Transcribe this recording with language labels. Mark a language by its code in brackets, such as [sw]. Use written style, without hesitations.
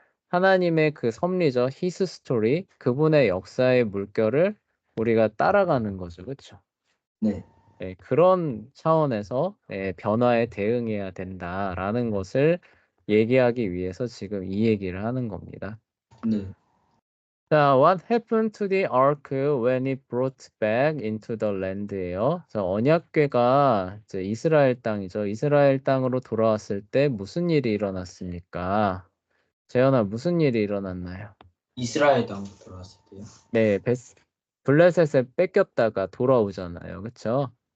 [ko] 하나님의 그 섭리죠. [en] His story. [ko] 그분의 역사의 물결을 우리가 따라가는 거죠. 그쵸? 네. 그런 차원에서 변화에 대응해야 된다라는 것을 얘기하기 위해서 지금 이 얘기를 하는 겁니다. 네. [en] 자, what happened to the ark when it brought back into the land예요. [ko] 자, 언약궤가 이제 이스라엘 땅이죠. 이스라엘 땅으로 돌아왔을 때 무슨 일이 일어났습니까? 재현아, 무슨 일이 일어났나요? 이스라엘 땅으로 들어왔을 때요. 네, 블레셋에 뺏겼다가 돌아오잖아요. 그쵸?